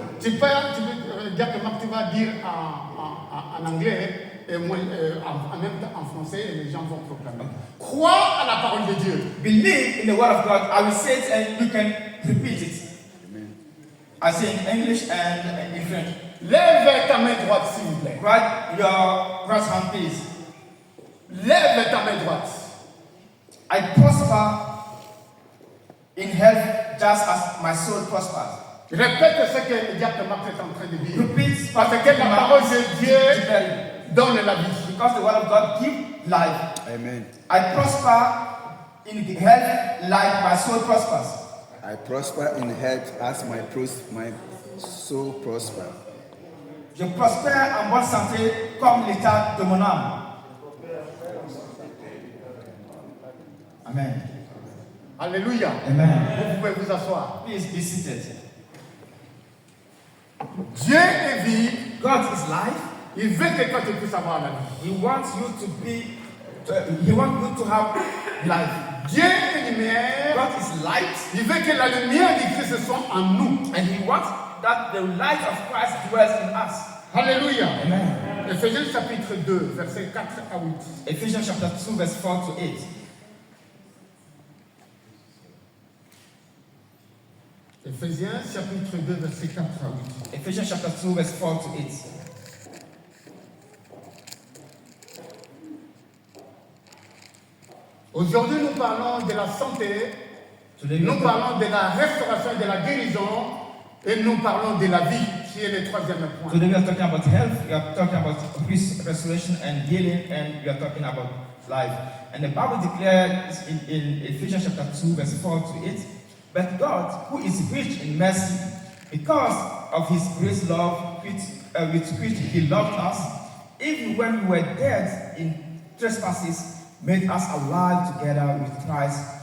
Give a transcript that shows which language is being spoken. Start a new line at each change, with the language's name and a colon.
French: Tu peux dire que Marc, tu vas dire en anglais et moi, en même temps en français et les gens vont proclamer. Crois à la parole de Dieu.
English: Believe in the word of God. I will say it and you can repeat it. Amen. I say in English and in French.
French: Lève ta main droite, s'il vous plaît.
English: Right your right hand, please.
French: Lève ta main droite.
English: I prosper in health just as my soul prospers.
French: Répète ce que le diable Marc est en train de dire.
English: Repeat
French: Parce que la parole de Dieu donne la vie.
English: Because the word of God gives life. Amen. I prosper in health like my soul prospers. I prosper in health as my soul prosper.
French: Je prospère en bonne santé comme l'état de mon âme. Amen. Alléluia. Amen. Vous pouvez vous asseoir.
English: Please be seated.
French: Dieu est vie.
English: God is life.
French: Il veut que toi tu puisses avoir la vie.
English: He wants you to be. He wants you to have life.
French: Dieu est lumière.
English: God is light.
French: Il veut que la lumière du Christ soit en nous.
English: And He wants that the light of Christ dwells in us. Alléluia. Amen.
French: Éphésiens chapitre 2, versets 4 à 8.
English: Ephesians chapter 2, verse 4 to 8.
French: Éphésiens chapitre 2, versets 4 à 8.
English: Ephesians chapter 2, verse 4 to 8.
French: Aujourd'hui, nous parlons de la santé, nous parlons de la restauration et de la guérison, et nous parlons de la vie, qui est le troisième point.
English: Today we are talking about health, we are talking about restoration and healing, and we are talking about life. And the Bible declares in Ephesians chapter 2, verse 4 to 8, but God, who is rich in mercy, because of His great love with which He loved us, even when we were dead in trespasses, made us alive together with Christ.